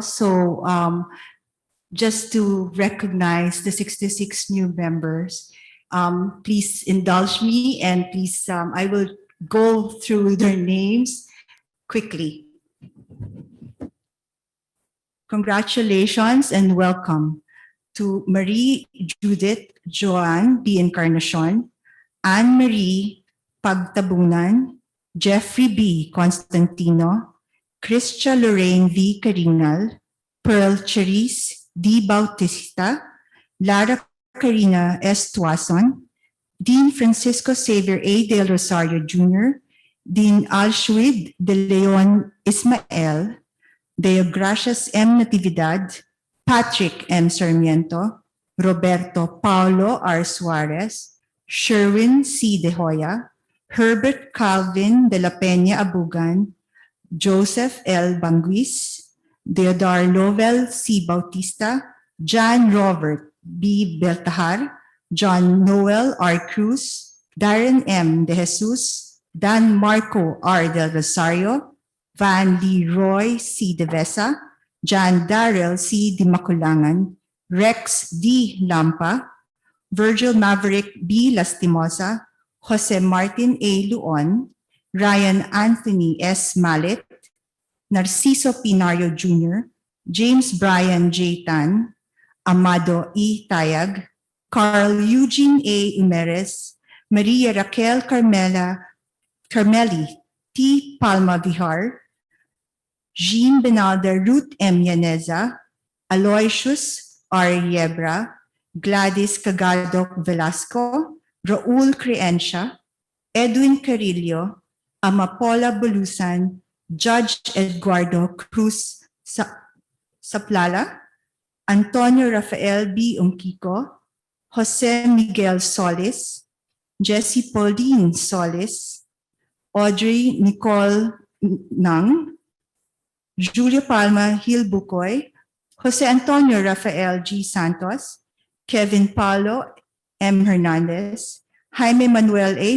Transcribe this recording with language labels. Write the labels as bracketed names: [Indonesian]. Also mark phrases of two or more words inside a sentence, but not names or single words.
[English] So just to recognize the 66 new members, please indulge me and please, I will go through their names quickly. Congratulations and welcome to Marie Judith Joanne B. Encarnacion, Anne Marie Pagtabunan, Jeffrey B. Constantino, Christia Lorraine V. Carinal, Pearl Cherise D. Bautista, Lara Carina S. Tuason, Dean Francisco Xavier A. Del Rosario Jr., Dean Alshuid De Leon Ismael, Deogracias M. Natividad, Patrick M. Sarmiento, Roberto Paulo R. Suarez, Sherwin C. De Hoya, Herbert Calvin de la Peña Abugan, Joseph L. Banguis, Deodar Lovell C. Bautista, John Robert B. Beltahar, John Noel R. Cruz, Darren M. De Jesus, Dan Marco R. Del Rosario, Van Leroy C. De Vesa, John Darrell C. Di Maculangan, Rex D. Lampa, Virgil Maverick B. Lastimosa, Jose Martin A. Luon, Ryan Anthony S. Mallet, Narciso Pinario Jr., James Brian J. Tan, Amado E. Tayag, Carl Eugene A. Umeres, Maria Raquel Carmeli T. Palma Vihar, Jean Benalder Ruth M. Yaneza, Aloysius R. Yebra, Gladys Cagadok Velasco, Raul Creencia, Edwin Carillo, Amapola Bulusan, Judge Eduardo Cruz Saplala, Antonio Rafael B. Umkiko, Jose Miguel Solis, Jessie Pauline Solis, Audrey Nicole Nang, Julio Palma Gil Bucoy, Jose Antonio Rafael G. Santos, Kevin Paulo M. Hernandez, Jaime Manuel A.